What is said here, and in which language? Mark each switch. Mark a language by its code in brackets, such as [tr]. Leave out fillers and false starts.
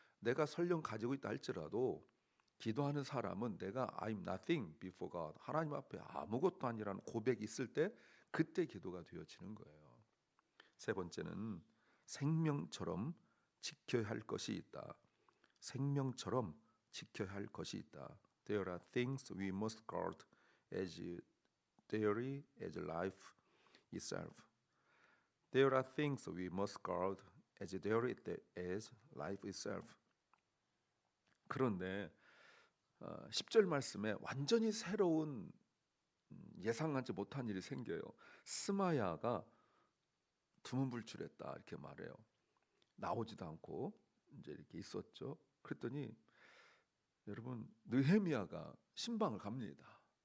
[ko] 내가 설령 가지고 있다 할지라도 기도하는 사람은 내가 [en] I'm nothing before God, [ko] 하나님 앞에 아무것도 아니라는 고백이 있을 때 그때 기도가 되어지는 거예요. 세 번째는 생명처럼 지켜야 할 것이 있다. 생명처럼 지켜야 할 것이 있다. [en] There are things we must guard as dearly as life itself. There are things we must guard as dearly as life itself. [ko] 그런데 10절 말씀에 완전히 새로운 예상하지 못한 일이 생겨요. 스마야가 두문불출했다 이렇게 말해요. 나오지도 않고 이제 이렇게 있었죠. 그랬더니 여러분 느헤미야가 신방을 갑니다.